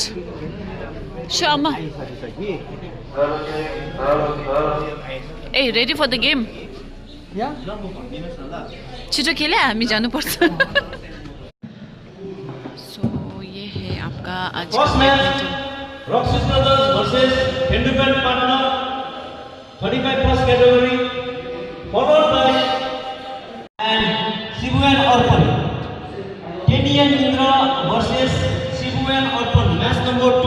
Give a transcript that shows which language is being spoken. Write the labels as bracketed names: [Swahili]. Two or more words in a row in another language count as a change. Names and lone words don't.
[English] शामा, a ready for the game? [Nepali] छिटो खेले, हामी जानुपर्छ। [Hindi] सो ये है आपका आज का बैडमिंटन। [English] Roxas Brothers versus Hinduban Patna, 35 plus category, followed by and Sibuan Orpan. Kenyan Indra versus Sibuan Orpan, match number 2.